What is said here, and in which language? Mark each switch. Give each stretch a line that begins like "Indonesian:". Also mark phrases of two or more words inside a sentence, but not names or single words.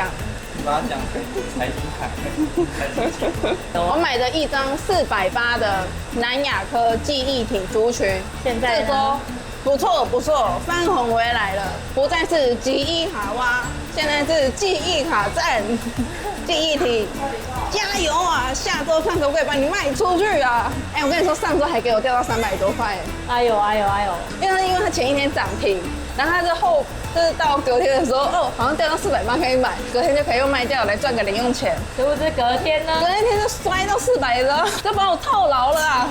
Chinese: 把它講成財經卡，我買的一張480的南亞科記憶體族群，現在這周不錯不錯，翻紅回來了，不再是記憶卡蛙，現在是記憶卡讚，記憶體，加油啊！下周看可不可以把你賣出去啊？哎，我跟你說，上周還給我掉到300多塊，哎呦哎呦哎呦！因為它前一天漲停，然後它就是到隔天的時候，哦，好像掉到480可以買，隔天就可以又賣掉來賺個零用錢。是不是隔天呢？隔天就摔到400了，就把我套牢了啊！